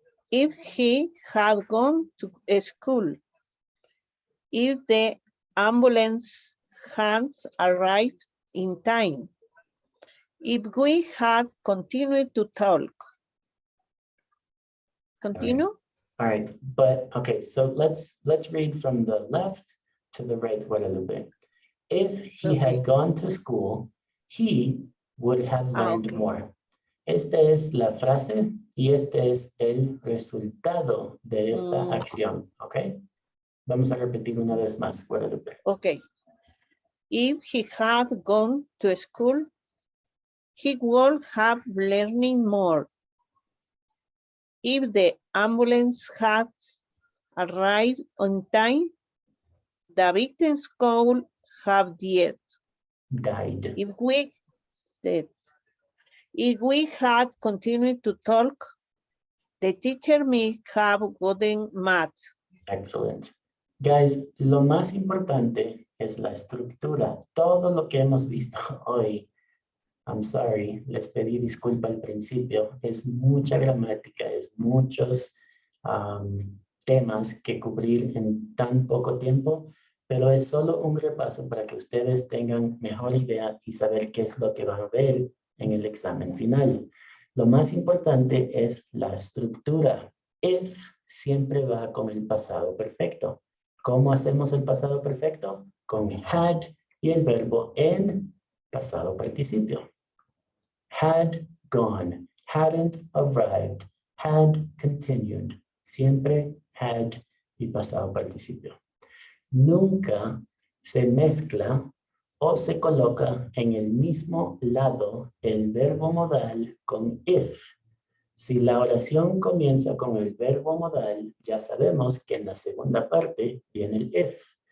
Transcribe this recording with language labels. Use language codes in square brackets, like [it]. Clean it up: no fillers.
[en] If he had gone to school, if the ambulance had arrived in time, if we had continued to talk. Continue? All right, but okay, so let's read from the left to the right Guadalupe. If he had gone to school, he would have learned okay. more. [es] Esta es la frase y este es el resultado de esta acción, ¿ok? Vamos a repetir una vez más, Guadalupe. [en] Okay. If he had gone to school, he would have learning more. If the ambulance had arrived on time, the victims could have died. Died. If we had continued to talk, the teacher may have gotten mad. Excellent. [es] Guys, lo más importante es la estructura. Todo lo que hemos visto hoy, [en] I'm sorry, [es] les pedí disculpa al principio, es mucha gramática, es muchos temas que cubrir en tan poco tiempo, pero es solo un repaso para que ustedes tengan mejor idea y saber qué es lo que van a ver en el examen final. Lo más importante es la estructura. If siempre va con el pasado perfecto. ¿Cómo hacemos el pasado perfecto? Con had y el verbo en pasado participio. [en] Had gone, hadn't arrived, had continued. [es] Siempre had y pasado participio. Nunca se mezcla o se coloca en el mismo lado el verbo modal con if. Si la oración comienza con el verbo modal, ya sabemos que en la segunda parte viene el if.